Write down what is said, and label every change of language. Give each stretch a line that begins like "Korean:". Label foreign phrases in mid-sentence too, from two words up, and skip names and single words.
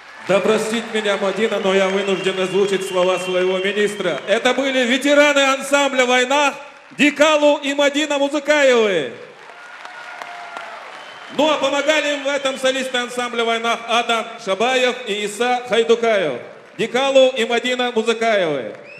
Russian: Да простит меня Мадина, но я вынужден озвучить слова своего министра. Это были ветераны ансамбля «Война» Дикалу и Мадина Музыкаевы. Ну а помогали им в этом солисты ансамбля «Война» Адам Шабаев и Иса Хайдукаев. Дикалу и Мадина Музыкаевы.